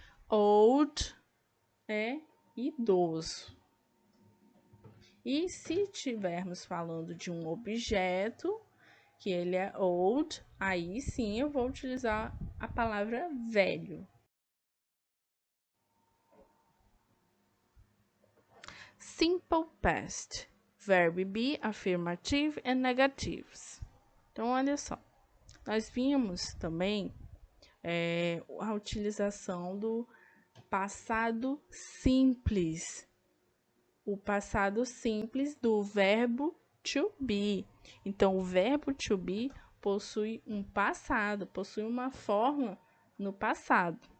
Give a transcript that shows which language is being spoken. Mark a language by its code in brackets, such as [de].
[pt] Old é idoso. E se estivermos falando de um objeto, que ele é old, aí sim eu vou utilizar a palavra velho. [en] Simple past, verb be, affirmative and negatives. [pt] Então, olha só, nós vimos também a utilização do passado simples. O passado simples do verbo to be. Então, o verbo to be possui um passado, possui uma forma no passado.